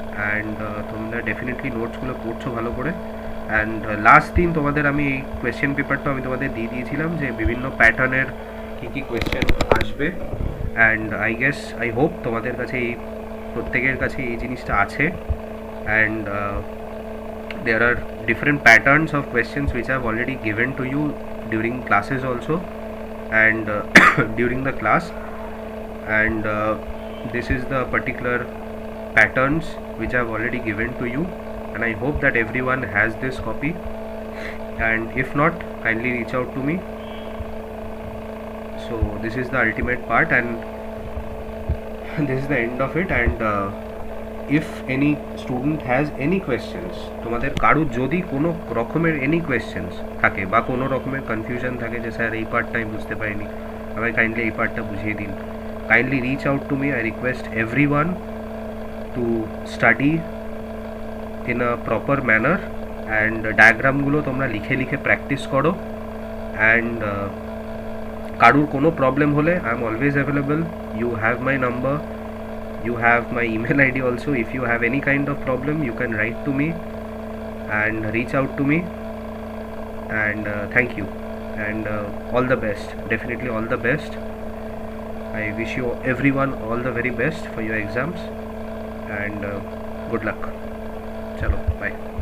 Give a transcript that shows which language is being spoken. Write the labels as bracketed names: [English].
[Bangla] And তোমরা definitely নোটসগুলো পড়ছো ভালো করে। অ্যান্ড লাস্ট দিন তোমাদের আমি এই কোয়েশ্চেন পেপারটা আমি তোমাদের দিয়ে দিয়েছিলাম যে বিভিন্ন প্যাটার্নের কী কী কোয়েশ্চেন আসবে। [English] and I hope [Bangla] তোমাদের কাছে এই প্রত্যেকের কাছে এই জিনিসটা আছে। [English] And there are different patterns of questions which I have already given to you during classes also, and during the class, and this is the particular patterns which I have already given to you, and I hope that everyone has this copy, and if not, kindly reach out to me. So this is the ultimate part, and this is the end of it. And if any student has any questions, [Bangla] তোমাদের কারুর যদি কোনো রকমের any questions থাকে বা কোনো রকমের confusion থাকে যে স্যার এই পার্টটা আমি বুঝতে পারিনি, আমায় কাইন্ডলি এই পার্টটা বুঝিয়ে দিন, kindly reach out to me. [English] I request everyone to study in a proper manner, and [Bangla] ডায়াগ্রামগুলো তোমরা লিখে লিখে প্র্যাকটিস করো। [English] and [Bangla] কারুর কোনো প্রবলেম হলে [English] I am always available, you have my number, you have my email ID also. If you have any kind of problem, you can write to me and reach out to me. And thank you, and all the best, definitely all the best. I wish you everyone all the very best for your exams, and good luck. Chalo, bye.